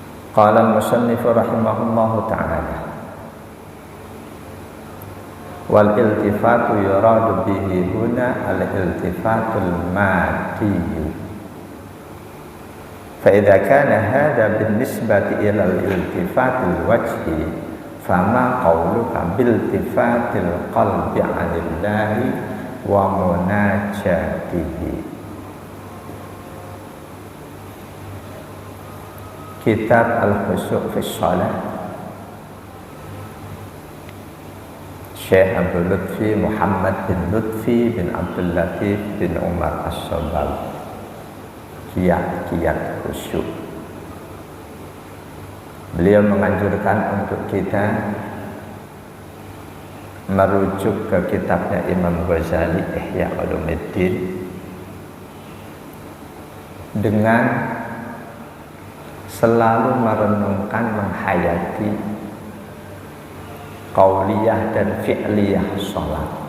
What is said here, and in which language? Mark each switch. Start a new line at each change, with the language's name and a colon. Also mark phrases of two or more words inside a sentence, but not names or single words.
Arabic: قال المصنف رحمه الله تعالى، والالتفات يراد به هنا الالتفات المادي. فإذا كان هذا بالنسبة إلى الالتفات الوجه، فما قولك بالالتفات القلبي عن الله ومناجاته.
Indonesian: Kitab Al-Khusyu' fi Shalah, Syekh Abdul Lutfi Muhammad bin Lutfi bin Abdul Latif bin Umar As-Sabal. Kiat-kiat khusyuk. Beliau menganjurkan untuk kita merujuk ke kitabnya Imam Ghazali, Ihya Ulumuddin, dengan selalu merenungkan, menghayati qauliyah dan fi'liyah sholat.